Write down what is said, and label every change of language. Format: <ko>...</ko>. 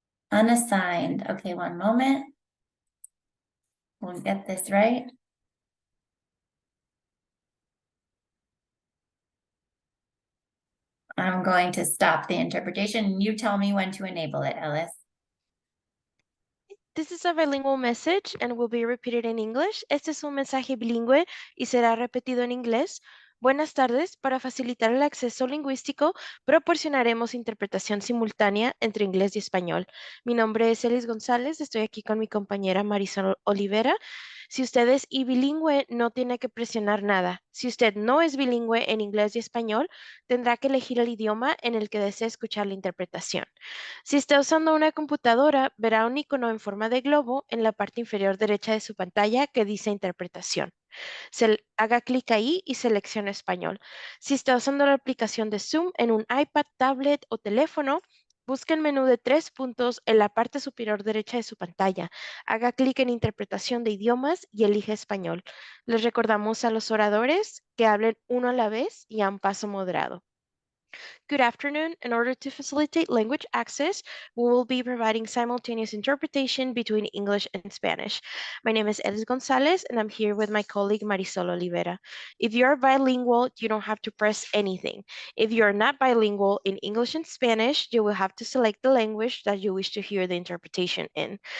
<en>Unassigned. Okay, one moment. We'll get this right. I'm going to stop the interpretation. You tell me when to enable it, Ellis. This is a bilingual message and will be repeated in English.</en> <es>Este es un mensaje bilingüe y será repetido en inglés. Buenas tardes. Para facilitar el acceso lingüístico, proporcionaremos interpretación simultánea entre inglés y español. Mi nombre es Elis González. Estoy aquí con mi compañera Marisol Olivera. Si usted es bilingüe, no tiene que presionar nada. Si usted no es bilingüe en inglés y español, tendrá que elegir el idioma en el que desea escuchar la interpretación. Si está usando una computadora, verá un icono en forma de globo en la parte inferior derecha de su pantalla que dice interpretación. Haga clic ahí y seleccione español. Si está usando la aplicación de Zoom en un iPad, tablet o teléfono, busque el menú de 3 puntos en la parte superior derecha de su pantalla. Haga clic en interpretación de idiomas y elige español. Les recordamos a los oradores que hablen uno a la vez y a un paso moderado.</es> <en>Good afternoon. In order to facilitate language access, we will be providing simultaneous interpretation between English and Spanish. My name is Elis Gonzalez, and I'm here with my colleague Marisol Olivera. If you are bilingual, you don't have to press anything. If you are not bilingual in English and Spanish, you will have to select the language that you wish to hear the interpretation in.</en>